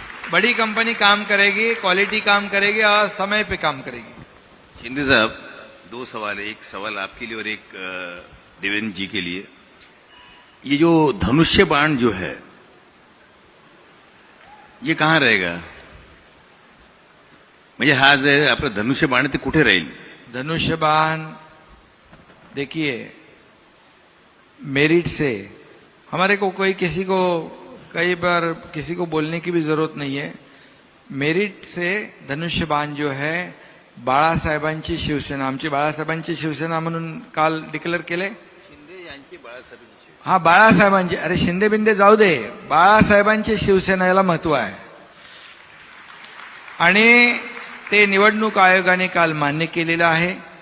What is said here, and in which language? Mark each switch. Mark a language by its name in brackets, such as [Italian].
[Hindi] बड़ी कंपनी काम करेगी, क्वालिटी काम करेगी और समय पे काम करेगी। शिंदे साहब 2 सवाल है, एक सवाल आपके लिए और एक देवेंद्र जी के लिए। ये जो धनुष्य बाण जो है ये कहाँ रहेगा? [Marathi] म्हणजे हा जे आपलं धनुष्य बाण ते कुठे राहील? [Hindi] धनुष्यबाण देखिए, मेरिट से हमारे को कोई किसी को कई बार किसी को बोलने की भी जरूरत नहीं है। मेरिट से धनुष्यबाण जो है [Marathi] बाळासाहेबांची शिवसेना, आमची बाळासाहेबांची शिवसेना म्हणून काल डिक्लेअर केले। हा बाळासाहेबांची, अरे शिंदे बिंदे जाऊ दे, बाळासाहेबांची शिवसेना याला महत्व आहे आणि ते निवडणूक आयोगाने काल मान्य केलेलं आहे।